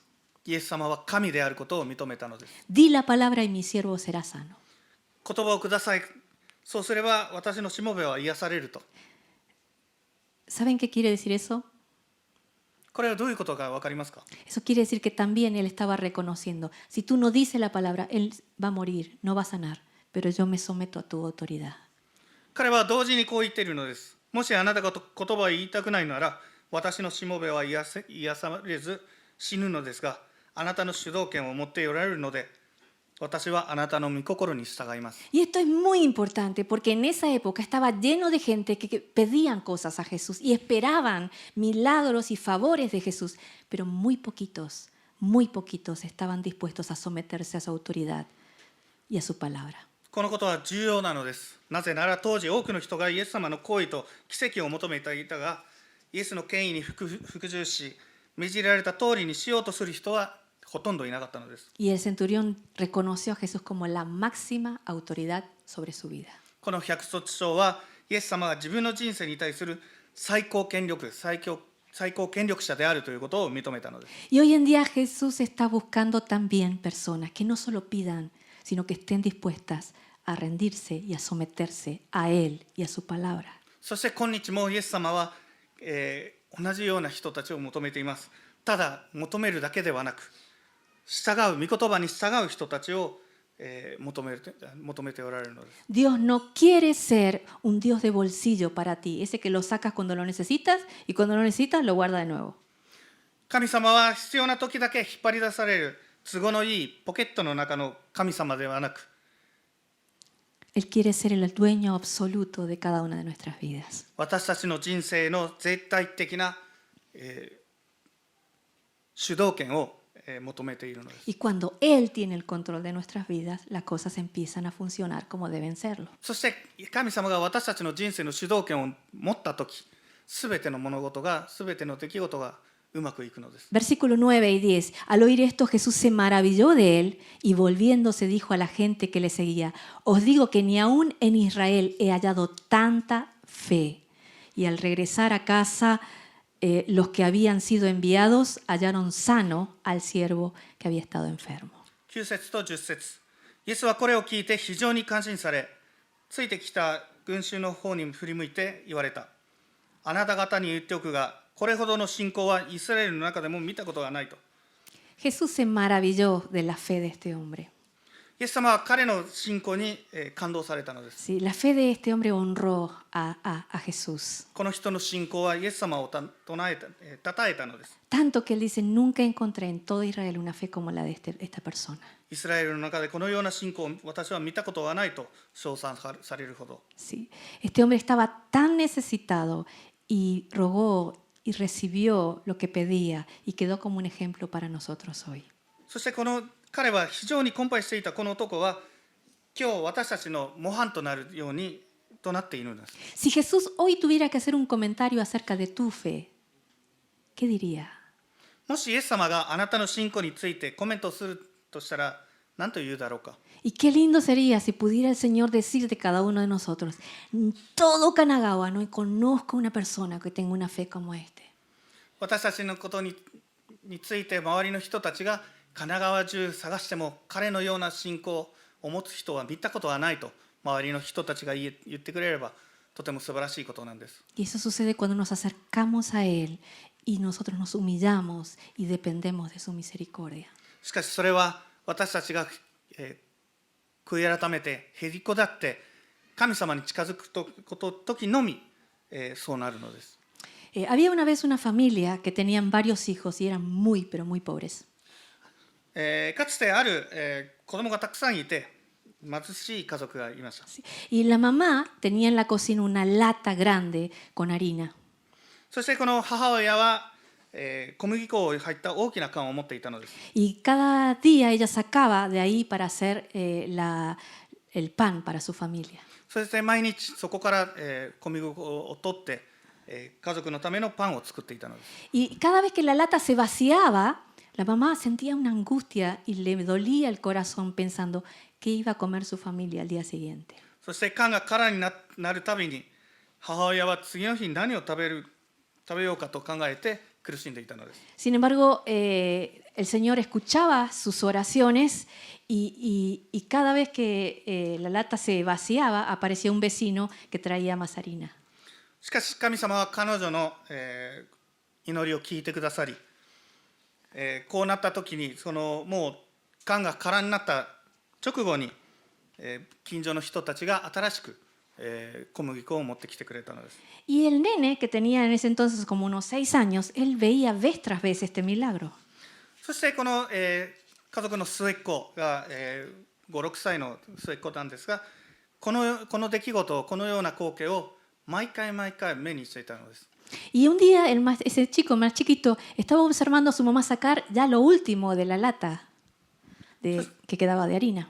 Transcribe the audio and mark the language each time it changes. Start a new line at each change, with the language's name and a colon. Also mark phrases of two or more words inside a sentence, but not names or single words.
Japanese: イエス様は神であることを認めたのです。
Spanish: Di la palabra y mi siervo será sano.
Japanese: 言葉をください。そうすれば私のしもべは癒されると。
Spanish: ¿Saben qué quiere decir eso?
Japanese: これはどういうことか分かりますか？
Spanish: Eso quiere decir que también él estaba reconociendo, si tú no dices la palabra, él va a morir, no va a sanar, pero yo me someto a tu autoridad.
Japanese: 彼は同時にこう言っているのです。もしあなたが言葉を言いたくないなら、私のしもべは癒されず死ぬのですが、あなたの主導権を持っておられるので、私はあなたの御心に従います。
Spanish: Y esto es muy importante porque en esa época estaba lleno de gente que pedían cosas a Jesús y esperaban milagros y favores de Jesús, pero muy poquitos estaban dispuestos a someterse a su autoridad y a su palabra.
Japanese: このことは重要なのです。なぜなら当時多くの人がイエス様の行為と奇跡を求めていたが、イエスの権威に服従し、命じられた通りにしようとする人はほとんどいなかったのです。
Spanish: Y el centurión reconoció a Jesús como la máxima autoridad sobre su vida.
Japanese: この百卒長はイエス様が自分の人生に対する最高権力者であるということを認めたのです。
Spanish: Y hoy en día Jesús está buscando también personas que no solo pidan, sino que estén dispuestas a rendirse y a someterse a Él y a su palabra.
Japanese: そして今日もイエス様は、同じような人たちを求めています。ただ求めるだけではなく、御言葉に従う人たちを、求めておられるのです。
Spanish: Dios no quiere ser un Dios de bolsillo para ti, ese que lo sacas cuando lo necesitas y cuando lo necesitas lo guarda de nuevo.
Japanese: 神様は必要な時だけ引っ張り出される都合のいいポケットの中の神様ではなく、
Spanish: Él quiere ser el dueño absoluto de cada una de nuestras vidas.
Japanese: 私たちの人生の絶対的な、主導権を、求めているのです。
Spanish: Y cuando Él tiene el control de nuestras vidas, las cosas empiezan a funcionar como deben serlo.
Japanese: そして神様が私たちの人生の主導権を持った時、すべての物事が、すべての出来事がうまくいくのです。
Spanish: Versículo 9 y 10. Al oír esto, Jesús se maravilló de él y volviéndose dijo a la gente que le seguía, os digo que ni aún en Israel he hallado tanta fe. Y al regresar a casa, los que habían sido enviados hallaron sano al siervo que había estado enfermo.
Japanese: 9 節と10節。イエスはこれを聞いて非常に感心され、ついてきた群衆の方に振り向いて言われた。あなた方に言っておくが、これほどの信仰はイスラエルの中でも見たことがないと。
Spanish: Jesús se maravilló de la fe de este hombre.
Japanese: イエス様は彼の信仰に感動されたのです。
Spanish: Sí, la fe de este hombre honró a Jesús.
Japanese: この人の信仰はイエス様をたたえたのです。
Spanish: Tanto que él dice, nunca encontré en todo Israel una fe como la de esta persona.
Japanese: イスラエルの中でこのような信仰を私は見たことがないと称賛されるほど。
Spanish: Sí. Este hombre estaba tan necesitado y rogó y recibió lo que pedía y quedó como un ejemplo para nosotros hoy.
Japanese: そして彼は非常に困憊していたこの男は今日私たちの模範となるようにとなっているのです。
Spanish: Si Jesús hoy tuviera que hacer un comentario acerca de tu fe, ¿qué diría?
Japanese: もしイエス様があなたの信仰についてコメントするとしたら何と言うだろうか。
Spanish: Y qué lindo sería si pudiera el Señor decir de cada uno de nosotros, en todo Kanagawa no conozco una persona que tenga una fe como este.
Japanese: 私たちのことについて周りの人たちが神奈川中探しても彼のような信仰を持つ人は見たことはないと周りの人たちが言ってくれればとても素晴らしいことなんです。
Spanish: Y eso sucede cuando nos acercamos a Él y nosotros nos humillamos y dependemos de su misericordia.
Japanese: しかしそれは私たちが、 悔い改めてへりこだって神様に近づく時のみ、そうなるのです。
Spanish: Había una vez una familia que tenían varios hijos y eran muy, pero muy pobres.
Japanese: かつてある、子供がたくさんいて貧しい家族がいました。
Spanish: Y la mamá tenía en la cocina una lata grande con harina.
Japanese: そしてこの母親は、小麦粉を入った大きな缶を持っていたのです。
Spanish: Y cada día ella sacaba de ahí para hacer el pan para su familia.
Japanese: そして毎日そこから、小麦粉を取って、家族のためのパンを作っていたのです。
Spanish: Y cada vez que la lata se vaciaba, la mamá sentía una angustia y le dolía el corazón pensando qué iba a comer su familia al día siguiente.
Japanese: そして缶が空になるたびに母親は次の日何を食べようかと考えて苦しんでいたのです。
Spanish: Sin embargo, el Señor escuchaba sus oraciones y cada vez que la lata se vaciaba, aparecía un vecino que traía más harina.
Japanese: しかし神様は彼女の、祈りを聞いてくださり、こうなった時にもう缶が空になった直後に、近所の人たちが新しく、小麦粉を持ってきてくれたのです。
Spanish: Y el nene, que tenía en ese entonces como unos 6 años, él veía vez tras vez este milagro.
Japanese: そしてこの、家族の末っ子が、5、6歳の末っ子なんですが、この出来事を、このような光景を毎回目にしていたのです。
Spanish: Y un día ese chico más chiquito estaba observando a su mamá sacar ya lo último de la lata que quedaba de harina.